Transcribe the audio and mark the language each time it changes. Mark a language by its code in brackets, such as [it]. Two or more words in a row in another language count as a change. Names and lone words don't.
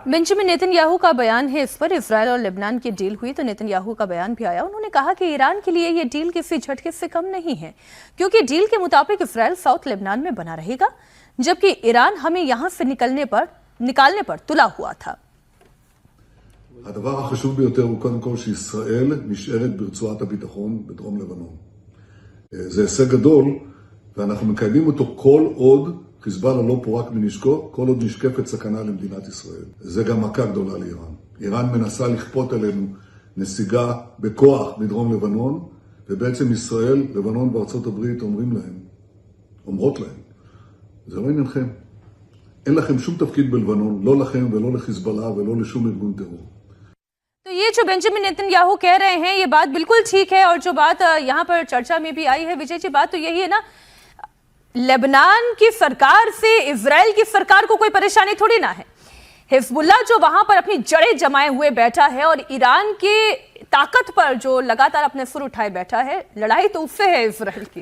[hi] बेंजामिन नेतन्याहू का बयान है इस पर। इजराइल और लेबनान की डील हुई तो नेतन्याहू का बयान भी आया। उन्होंने कहा कि ईरान के लिए ये डील किसी झटके से कम नहीं है, क्योंकि डील के मुताबिक इजराइल साउथ लेबनान में बना रहेगा, जबकि ईरान हमें यहां से निकालने पर तुला हुआ था। [he] הדבר החשוב ביותר הוא קודם כל שישראל נשארת ברצועת הביטחון בדרום לבנון. זה הישג גדול, ואנחנו מקיימים אותו כל עוד חיזבאללה לא פורק מנשקו, כל עוד נשקפת סכנה למדינת ישראל. זה גם מכה גדולה לאיראן. איראן מנסה לכפות עלינו נסיגה בכוח מדרום לבנון, ובעצם ישראל, לבנון וארצות הברית אומרות להם, זה לא עניינכם. אין לכם שום תפקיד בלבנון, לא לכם ולא לחיזבאללה ולא לשום ארגון טרור. [hi] तो ये जो बेंजामिन नेतन्याहू कह रहे हैं ये बात बिल्कुल ठीक है, और जो बात यहाँ पर चर्चा में भी आई है विजय जी, बात तो यही है ना, लेबनान की सरकार से इजराइल की सरकार को कोई परेशानी थोड़ी ना है। हिजबुल्ला जो वहां पर अपनी जड़ें जमाए हुए बैठा है और ईरान की ताकत पर जो लगातार अपने सुर उठाए बैठा है, लड़ाई तो उससे है इजराइल की।